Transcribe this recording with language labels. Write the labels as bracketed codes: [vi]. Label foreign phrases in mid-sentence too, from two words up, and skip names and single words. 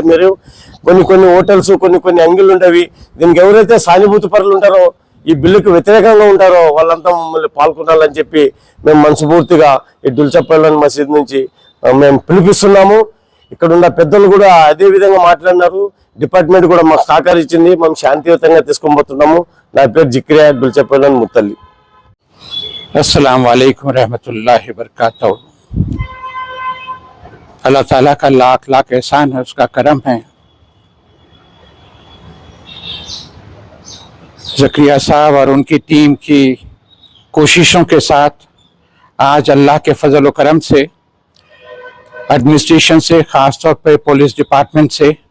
[te] మీరు కొన్ని హోటల్స్ కొన్ని అంగిళ్ళు ఉండేవి, దీనికి ఎవరైతే సానుభూతి పరులు ఉంటారో ఈ బిల్లుకు వ్యతిరేకంగా ఉంటారో వాళ్ళంతా మమ్మల్ని పాల్గొనాలని చెప్పి మేము మనస్ఫూర్తిగా ఈ దుల్చపల్లి మసీద్ నుంచి మేము పిలిపిస్తున్నాము। ఇక్కడ ఉన్న పెద్దలు కూడా అదే విధంగా మాట్లాడినారు, డిపార్ట్మెంట్ కూడా మాకు సహకరించింది, మేము శాంతియుతంగా తీసుకొని నా పేరు జిక్రియా దుల్చపల్లి ముత్తల్లి। [ar] السلام عليكم ورحمة الله وبركاته. [ur] اللہ تعالیٰ کا لاکھ لاکھ احسان ہے، اس کا کرم ہے. زکریا صاحب اور ان کی ٹیم کی کوششوں کے ساتھ آج اللہ کے فضل و کرم سے ایڈمنسٹریشن سے، خاص طور پر [en] police department [ur] سے